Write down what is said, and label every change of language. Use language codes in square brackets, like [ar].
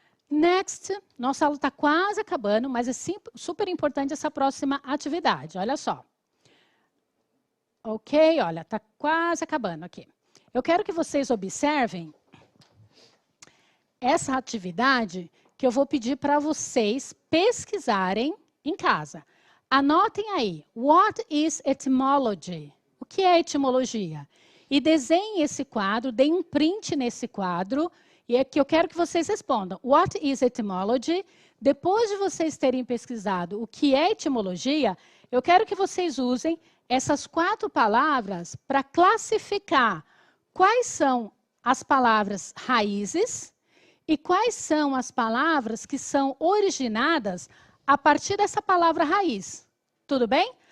[pt] Next, nossa aula está quase acabando, mas é super importante essa próxima atividade. Olha só. Ok, olha, está quase acabando aqui. Eu quero que vocês observem essa atividade que eu vou pedir para vocês pesquisarem em casa. Anotem aí, [en] what is etymology? [pt] O que é etimologia? E desenhem esse quadro, deem um print nesse quadro, e é que eu quero que vocês respondam. [en] What is etymology? [pt] Depois de vocês terem pesquisado o que é etimologia, eu quero que vocês usem essas 4 palavras para classificar quais são as palavras raízes e quais são as palavras que são originadas a partir dessa palavra raiz. Tudo bem?